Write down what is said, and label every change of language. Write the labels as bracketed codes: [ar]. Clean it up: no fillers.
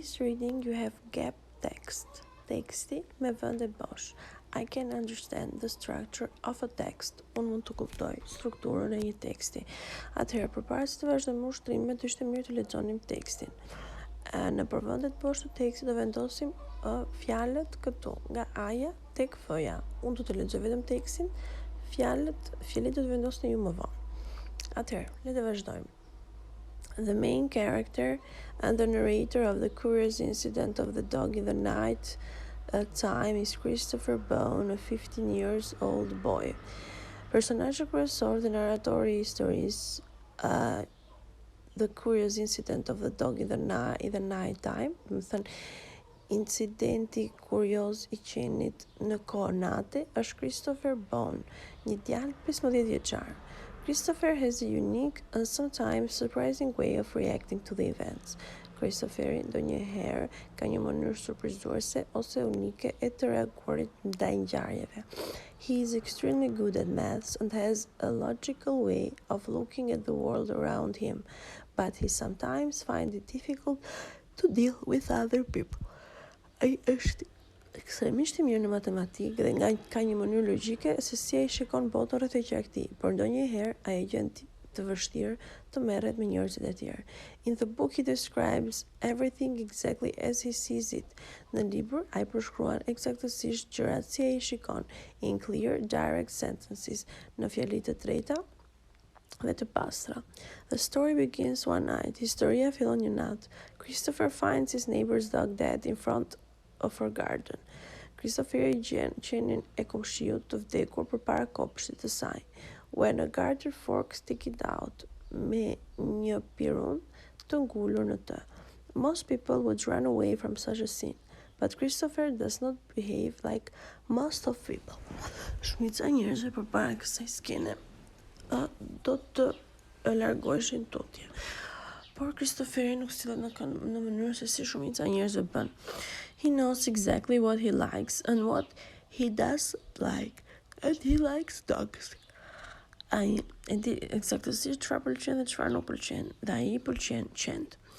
[en] This reading you have gap text. [sq] Teksti me vende bosh. [en] I can understand the structure of a text. [sq] Unë mund të kuptoj strukturën e një teksti. Atëherë, përpara se të vazhdojmë ushtrimet, ishte mirë të lexonim tekstin. Në përvendet poshtë të tekstit do vendosim fjalët këtu, nga A-ja tek F-ja. Unë do të lexoj vetëm tekstin, fjalët do të vendosni ju më vonë. Atëherë, le të vazhdojmë. [en] The main character and the narrator of the curious incident of the dog in the night time is Christopher Bone, a 15 years old boy. [sq] Personazhi kryesor dhe narratori I historisë The Curious Incident of the Dog in the Night Time, më thënë, incidenti kurioz I qenit në kohë nate, është Christopher Bone, një djalë 15 vjeçar. [en] Christopher has a unique and sometimes surprising way of reacting to the events. [sq] Christopheri ndonjëherë ka një mënyrë surprizuese ose unike e të reaguarit ndaj ngjarjeve. [en] He is extremely good at maths and has a logical way of looking at the world around him, but he sometimes finds it difficult to deal with other people. [sq] Ai është ekstremisht I mirë në matematikë dhe ka një mënyrë logjike se si ai shikon botën rreth e qartë, por ndonjëherë ai e gjen të vështirë të merret me njerëzit e tjerë. [en] In the book he describes everything exactly as he sees it. [sq] Në libër ai përshkruan eksaktësisht gjërat si ai shikon, [en] in clear, direct sentences, [sq] në fjali të drejta dhe të pastra. [en] The story begins one night. [sq] Historia fillon një natë. [en] Christopher finds his neighbor's dog dead in front of her garden. [sq] Christopher gjen qenin e komshiut të vdekur përpara kopshtit të saj. [en] When a garter fork sticking out, [sq] me një pirun të ngulur në të. [en] Most people would run away from such a scene, but Christopher does not behave like most of people. [sq] Shumica njerëzve përpara kësaj skene do të largoheshin tutje. Por Christopheri nuk sillet në mënyrë se si shumica njerëzve bën. [en] He knows exactly what he likes and what he doesn't like, and he likes dogs. [sq] Ai e di eksaktësisht çfarë pëlqen dhe çfarë nuk pëlqen, dhe ai I pëlqen qent.